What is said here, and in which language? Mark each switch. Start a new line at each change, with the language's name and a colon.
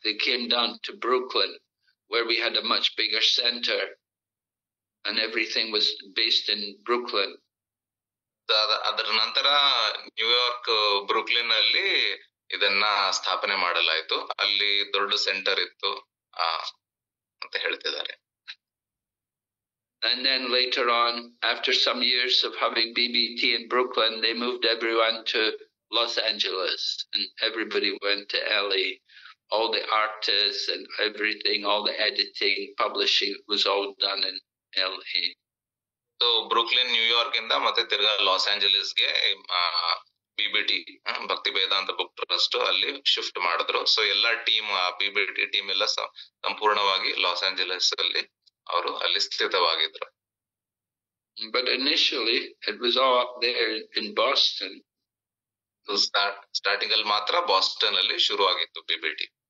English: They came down to Brooklyn, where we had a much bigger center and everything was based in Brooklyn.
Kannada: ಅದರ ನಂತರ New York Brooklyn ಅಲ್ಲಿ ಇದನ್ನ ಸ್ಥಾಪನೆ ಮಾಡಲಾಯಿತು. ಅಲ್ಲಿ ದೊಡ್ಡ ಸೆಂಟರ್ ಇತ್ತು ಅಂತ ಹೇಳ್ತಿದ್ದಾರೆ.
English: And then later on, after some years of having BBT in Brooklyn, they moved everyone to Los Angeles, and everybody went to LA. All the artists and everything, all the editing, publishing was all done in LA.
Kannada: So Brooklyn New York ಇಂದ ಮತ್ತೆ ತಿರ್ಗಾ loss ಆಂಜಲೀಸ್ಗೆ ಬಿಬಿಟಿ ಭಕ್ತಿ ವೇದಾಂತ book trust ಅಲ್ಲಿ shift ಮಾಡಿದ್ರು. So ಎಲ್ಲಾ team, ಬಿಬಿಟಿ team ಎಲ್ಲ ಸಂಪೂರ್ಣವಾಗಿ loss Angeles ಅಲ್ಲಿ ಅವರು ಅಲ್ಲಿ ಸ್ಥಿತವಾಗಿದ್ರು.
English: But initially it was all up there in Boston.
Kannada: So starting ಅಲ್ಲಿ ಮಾತ್ರ ಬಾಸ್ಟನ್ ಅಲ್ಲಿ ಶುರು ಆಗಿತ್ತು ಬಿಬಿಟಿ.